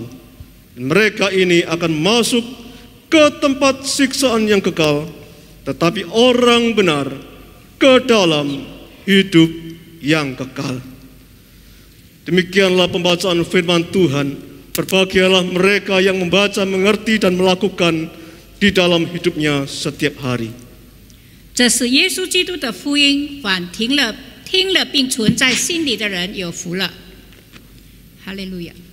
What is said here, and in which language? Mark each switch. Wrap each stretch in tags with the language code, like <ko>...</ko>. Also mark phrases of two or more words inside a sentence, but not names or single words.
<id>Mereka ini akan masuk ke tempat siksaan yang kekal, tetapi orang benar ke dalam hidup yang kekal. Demikianlah pembacaan firman Tuhan. Berbahagialah mereka yang membaca, mengerti, dan melakukan di dalam hidupnya setiap hari.</id> <zh>这是耶稣基督的福音，凡听了并存在心里的人有福了。哈利路亚。</zh>